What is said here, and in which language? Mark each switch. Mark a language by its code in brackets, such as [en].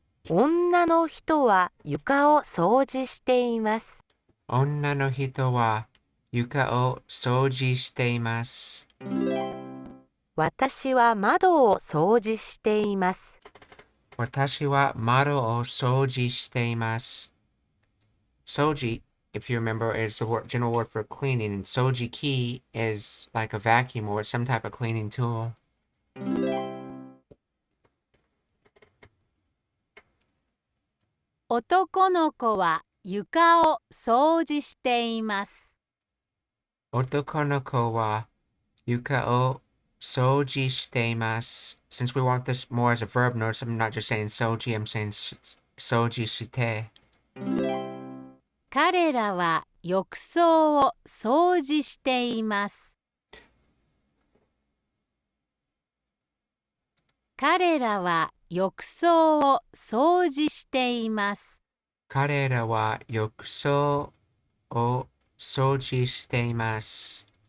[ja] 女の人は床を掃除しています。女の人は床を掃除しています。私は窓を掃除しています。私は窓を掃除しています。 [en] 掃除, if you remember, is the general word for cleaning, and soji-ki is like a vacuum or some type of cleaning tool. [ja] 男の子は床を掃除しています。男の子は床を掃除しています。 [en] Since we want this more as a verb, notice I'm not just saying soji, I'm saying soji shite. [ja] 彼らは浴槽を掃除しています。彼らは浴槽を掃除しています。彼らは浴槽を掃除しています。